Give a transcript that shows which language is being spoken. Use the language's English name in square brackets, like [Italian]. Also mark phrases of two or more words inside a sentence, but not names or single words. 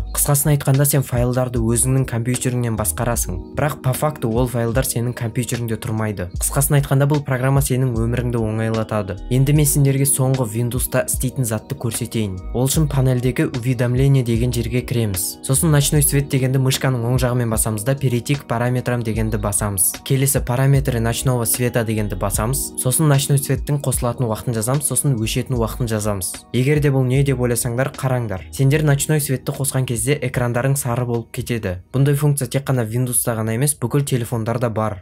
[Kazakh] Қысқасын айтқанда сен файлдарды өзіңнің компьютеріңнен басқарасың. Бірақ [Russian] по факту [Kazakh] ол файлдар сенің компьютеріңде тұрмайды. Қысқасын айтқанда бұл программа сенің өміріңді оңайлатады. Енді мен сендерге соңғы Windows'та істейтін затты көрсетейін. Ол үшін панельдегі уведомление деген жерге кіреміз. Сосын [Russian] ночной свет [Kazakh] дегенді мышканың оң жағымен басамыз да [Russian] перейти к параметрам [Kazakh] дегенді басамыз. Келесі [Russian] параметры ночного света [Kazakh] дегенді басамыз. Сосын [Russian] ночной светтің [Kazakh] қосылатын уақытын жазамыз, сосын өшетін уақытын жазамыз. Егер де бұл не деп ойласаңдар, қараңдар. Сендер [Russian] ночной светті [Kazakh] қосқан кезде экрандарың сары болып кетеді. Бұндай функция тек қана Windows'та ғана емес, бүкіл телефондарда бар.